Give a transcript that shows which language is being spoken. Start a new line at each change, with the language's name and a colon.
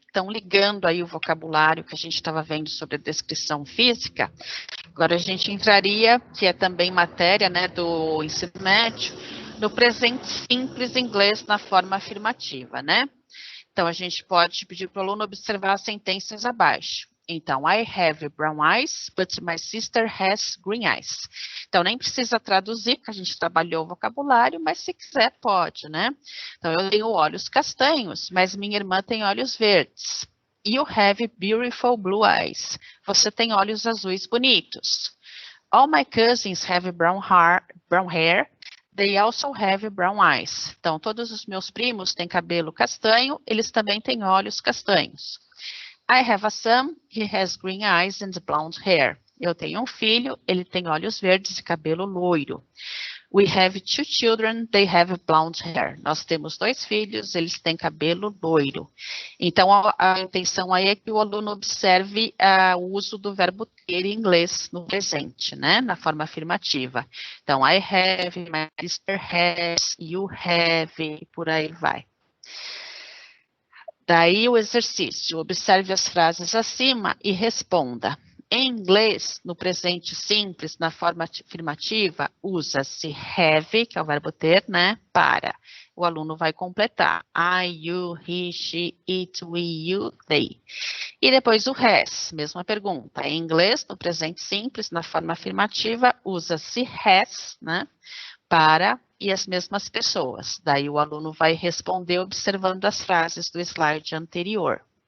Portuguese: Então, ligando aí o vocabulário que a gente estava vendo sobre a descrição física, agora a gente entraria, que é também matéria, né, do ensino médio, no presente simples inglês na forma afirmativa, né? Então, a gente pode pedir para o aluno observar as sentenças abaixo.
English: Então, I have brown eyes, but my sister has green eyes.
Portuguese: Então, nem precisa traduzir, porque a gente trabalhou o vocabulário, mas se quiser, pode, né? Então, eu tenho olhos castanhos, mas minha irmã tem olhos verdes.
English: You have beautiful blue eyes.
Portuguese: Você tem olhos azuis bonitos.
English: All my cousins have brown hair. They also have brown eyes.
Portuguese: Então, todos os meus primos têm cabelo castanho, eles também têm olhos castanhos.
English: I have a son, he has green eyes and blonde hair.
Portuguese: Eu tenho um filho, ele tem olhos verdes e cabelo loiro.
English: We have two children, they have blonde hair.
Portuguese: Nós temos 2 filhos, eles têm cabelo loiro. Então, a intenção aí é que o aluno observe o uso do verbo ter em inglês no presente, né, na forma afirmativa.
English: Então, I have, my sister has, you have,
Portuguese: por aí vai. Daí o exercício, observe as frases acima e responda. Em inglês, no presente simples, na forma afirmativa, usa-se have, que é o verbo ter, né, para. O aluno vai completar.
English: I, you, he, she, it, we, you, they.
Portuguese: E depois o has, mesma pergunta. Em inglês, no presente simples, na forma afirmativa, usa-se has, né, para e as mesmas pessoas. Daí o aluno vai responder observando as frases do slide anterior.